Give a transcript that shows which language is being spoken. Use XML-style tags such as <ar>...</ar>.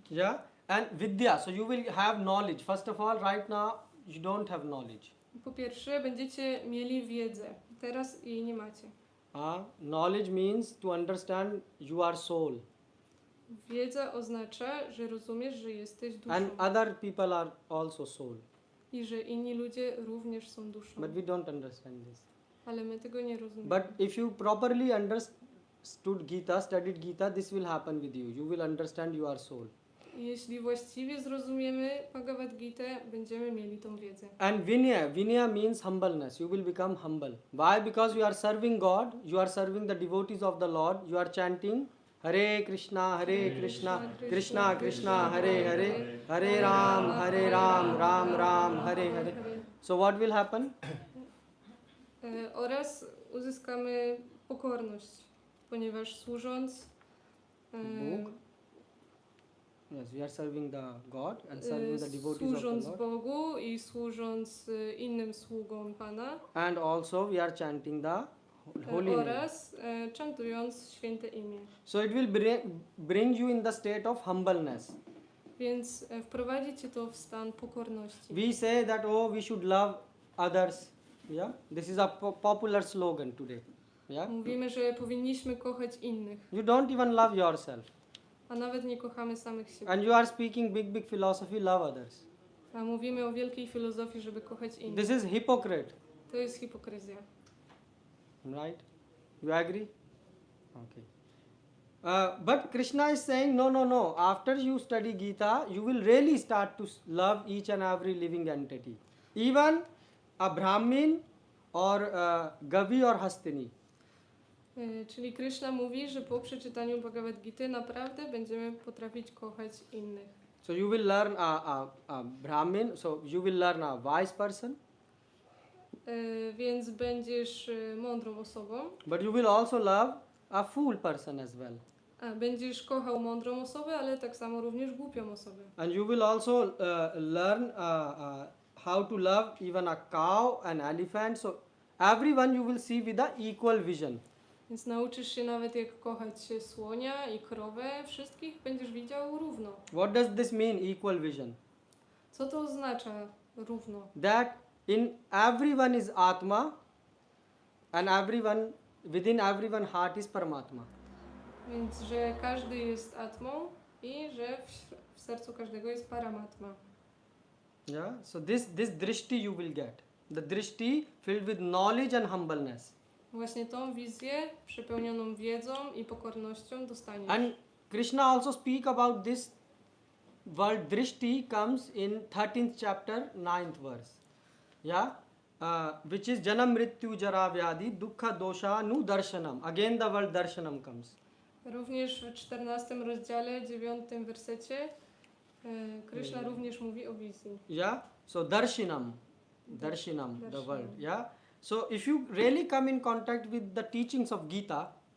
<en>Yeah, and vidya, so you will have knowledge. First of all, right now you don't have knowledge.</en> <pl>Po pierwsze, będziecie mieli wiedzę. Teraz jej nie macie.</pl> <en>Knowledge means to understand you are soul.</en> <pl>Wiedza oznacza, że rozumiesz, że jesteś duszą.</pl> <en>And other people are also soul.</en> <pl>I że inni ludzie również są duszą.</pl> <en>But we don't understand this.</en> <pl>Ale my tego nie rozumiemy.</pl> <en>But if you properly understood Gita, studied Gita, this will happen with you. You will understand you are soul.</en> <pl>Jeśli właściwie zrozumiemy Bhagavad Gita, będziemy mieli tą wiedzę.</pl> <en>And vinaya means humbleness. You will become humble. Why? Because you are serving God, you are serving the devotees of the Lord, you are chanting Hare Krishna, Krishna Krishna, Hare Hare, Hare Ram, Ram Ram, Hare Hare. So what will happen?</en> <pl>Oraz uzyskamy pokorność, ponieważ służąc Bóg.</pl> <en>Yes, we are serving the God and serving the devotees of</en> <pl>służąc</pl> <en>the Lord.</en> <pl>Bogu i służąc innym sługom Pana.</pl> <en>And also we are chanting the holy name.</en> <pl>Oraz chantując święte imię.</pl> <en>So it will bring you in the state of humbleness.</en> <pl>Więc wprowadzi cię to w stan pokorności.</pl> <en>We say that we should love others. Yeah, this is a popular slogan today. Yeah,</en> <pl>Mówimy, że powinniśmy kochać innych,</pl> <en>you don't even love yourself,</en> <pl>a nawet nie kochamy samych siebie.</pl> <en>and you are speaking big philosophy, love others.</en> <pl>A mówimy o wielkiej filozofii, żeby kochać innych.</pl> <en>This is hypocrite,</en> <pl>To jest hipokryzja.</pl> <en>right? You agree? Okay. But Krishna is saying no. After you study Gita, you will really start to love each and every living entity, even a Brahmin or Gavi or Hastini.</en> <pl>Czyli Krishna mówi, że po przeczytaniu Bhagavad Gity naprawdę będziemy potrafić kochać innych.</pl> <en>So you will learn a Brahmin, so you will learn a wise person.</en> <pl>Więc będziesz mądrą osobą.</pl> <en>But you will also love a fool person as well.</en> <pl>A będziesz kochał mądrą osobę, ale tak samo również głupią osobę.</pl> <en>And you will also learn how to love even a cow, an elephant. So everyone you will see with a equal vision.</en> <pl>Więc nauczysz się nawet jak kochać się słonia i krowę, wszystkich będziesz widział równo.</pl> <en>What does this mean, equal vision?</en> <pl>Co to oznacza równo?</pl> <en>That in everyone is Atma and within everyone heart is Paramatma.</en> <pl>Więc, że każdy jest atmą i że w sercu każdego jest paramatma.</pl> <en>Yeah, so this drishti you will get. The drishti filled with knowledge and humbleness.</en> <pl>Właśnie tą wizję przepełnioną wiedzą i pokornością dostaniesz.</pl> <en>And Krishna also speak about this word drishti comes in 13th chapter 9th verse. Yeah, which is</en> <sa>janam mrityu jara vyadi dukkha dosha nu darshanam.</sa> <en>Again the word darshanam comes.</en> <pl>Również w 14 rozdziale, 9 wersecie Krishna również mówi o wizji.</pl> <en>Yeah, so darshanam, the word. Yeah, so if you really come in contact with the teachings of Gita,</en>